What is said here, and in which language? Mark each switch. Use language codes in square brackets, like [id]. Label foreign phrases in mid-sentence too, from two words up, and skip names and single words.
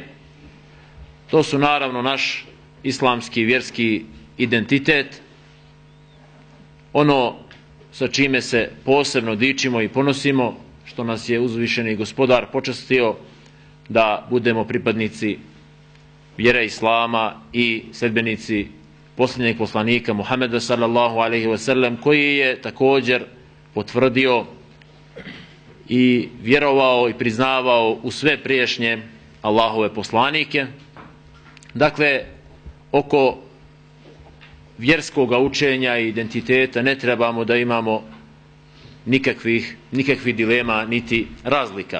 [bs] To su naravno naš islamski vjerski identitet, ono sa čime se posebno dičimo i ponosimo, što nas je uzvišeni gospodar počastio da budemo pripadnici vjere islama i sljedbenici posljednjeg poslanika Muhameda [ar] صلى الله عليه وسلم, [bs] koji je također potvrdio i vjerovao i priznavao u sve priješnje Allahove poslanike. Dakle, oko vjerskoga učenja i identiteta ne trebamo da imamo nikakvih dilema niti razlika.